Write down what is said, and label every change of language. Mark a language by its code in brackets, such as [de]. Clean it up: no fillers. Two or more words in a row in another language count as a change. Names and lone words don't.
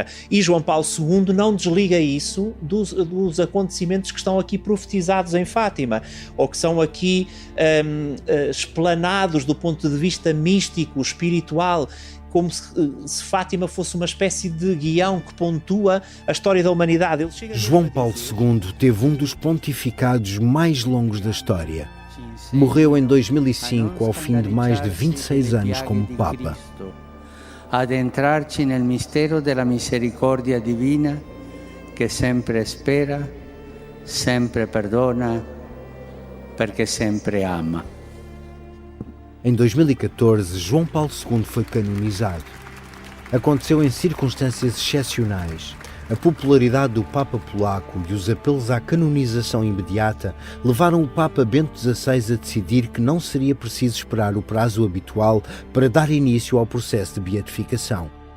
[pt] E João Paulo II não desliga isso dos acontecimentos que estão aqui profetizados em Fátima, ou que são aqui explanados do ponto de vista místico, espiritual, como se Fátima fosse uma espécie de guião que pontua a história da humanidade. João Paulo II teve um dos pontificados mais longos da história. Morreu em 2005, ao fim de mais de 26 anos como Papa. [it] Adentrarci nel mistero della misericordia divina, che sempre espera, sempre perdona, perché sempre ama. [pt] Em 2014, João Paulo II foi canonizado. Aconteceu em circunstâncias excepcionais. A popularidade do Papa polaco e os apelos à canonização imediata levaram o Papa Bento XVI a decidir que não seria preciso esperar o prazo habitual para dar início ao processo de beatificação.